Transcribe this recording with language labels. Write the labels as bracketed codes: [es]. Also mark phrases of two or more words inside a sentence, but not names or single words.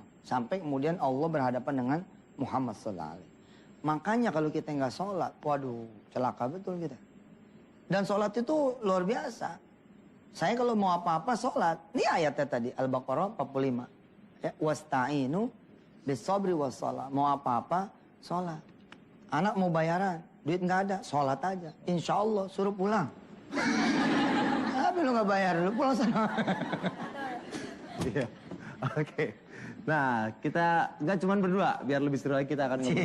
[id] Sampai kemudian Allah berhadapan dengan Muhammad SAW. Makanya kalau kita nggak sholat, waduh, celaka betul kita. Dan sholat itu luar biasa. Saya kalau mau apa-apa sholat. Ini ayatnya tadi, Al-Baqarah 45. [ar] Ya, واستعينوا بالصبر والصلاة. [id] Mau apa-apa, sholat. Anak mau bayaran, duit nggak ada, sholat aja. [ar] إن شاء الله [id] suruh pulang. Tapi lu nggak bayar, lu pulang sana. Iya, oke. Nah, kita nggak cuma berdua, biar lebih seru lagi kita akan ngobrol